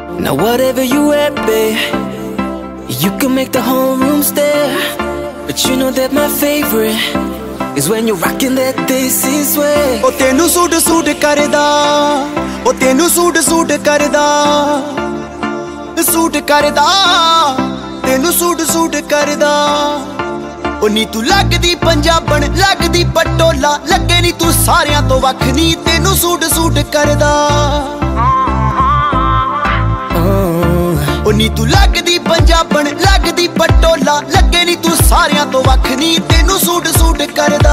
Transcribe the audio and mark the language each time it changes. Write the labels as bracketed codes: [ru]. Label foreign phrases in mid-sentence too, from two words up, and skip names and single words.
[en] Now whatever you at, babe, you can make the whole room stare. But you know that my favorite is when you're rocking that desi sway. [pa] ਓ ਤੈਨੂੰ ਸੂਟ ਕਰਦਾ, ਓ ਤੈਨੂੰ ਸੂਟ ਕਰਦਾ, ਸੂਟ ਕਰਦਾ, ਤੈਨੂੰ ਸੂਟ ਕਰਦਾ. ਓ ਨੀ ਤੂੰ ਲਗਦੀ ਪੰਜਾਬਣ ਲਗਦੀ ਪਟੋਲਾ, ਲੱਗੇ ਨੀ ਤੂੰ ਸਾਰਿਆਂ ਤੋਂ ਵੱਖ ਨੀ, ਤੈਨੂੰ ਸੂਟ ਕਰਦਾ। ਓ ਨੀ ਤੂੰ ਲਗਦੀ ਪੰਜਾਬਣ ਲਗਦੀ ਪਟੋਲਾ, ਲੱਗੇ ਨੀ ਤੂੰ ਸਾਰਿਆਂ ਤੋਂ ਵੱਖ ਨੀ, ਤੈਨੂੰ ਸੂਟ ਕਰਦਾ।